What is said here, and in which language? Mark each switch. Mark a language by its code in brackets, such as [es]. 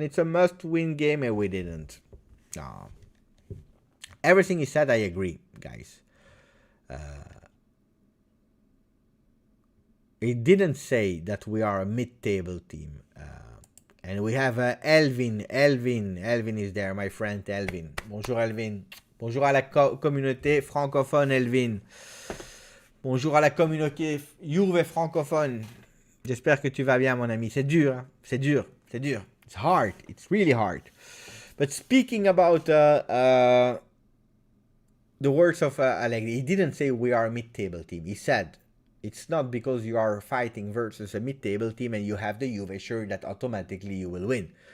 [en] It's a must-win game, and we didn't. No. Everything he said, I agree, guys. He didn't say that we are a mid-table team. And we have Elvin. Elvin is there, my friend Elvin. [fr] Bonjour, Elvin. Bonjour à la communauté francophone, Elvin. Bonjour à la communauté Juve francophone. J'espère que tu vas bien, mon ami. C'est dur, hein? C'est dur. [en] It's hard. It's really hard. But speaking about the words of Allegri, he didn't say we are a mid-table team. He said it's not because you are fighting versus a mid-table team and you have the Juve shirt that automatically you will win.